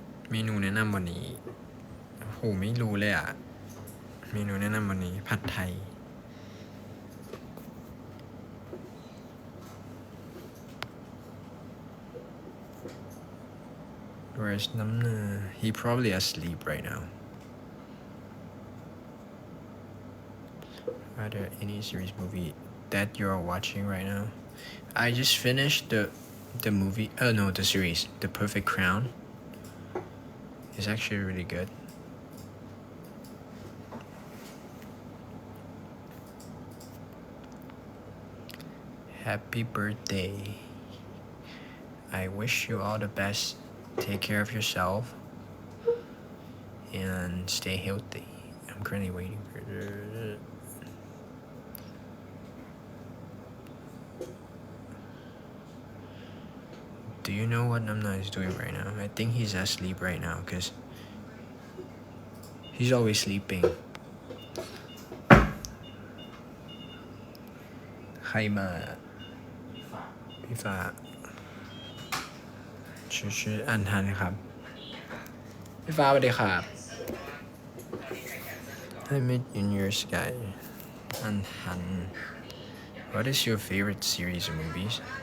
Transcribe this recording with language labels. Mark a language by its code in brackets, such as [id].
[th] เมนูแนะนำวันนี้โหไม่รู้เลยอ่ะเมนูแนะนำวันนี้ผัดไทย [en] Where's Namna? He probably asleep right now. Are there any series movie that you're watching right now? I just finished the movie. No, the series, The Perfect Crown. It's actually really good. Happy birthday. I wish you all the best. Take care of yourself and stay healthy. I'm currently waiting for Do you know what Namna is doing right now? I think he's asleep right now because he's always sleeping. [th] ใครมาพี่ฟ้าชื่ออันทันครับพี่ฟ้าสวัสดีครับ [en] I met in your sky อันทัน What is your favorite series of movies?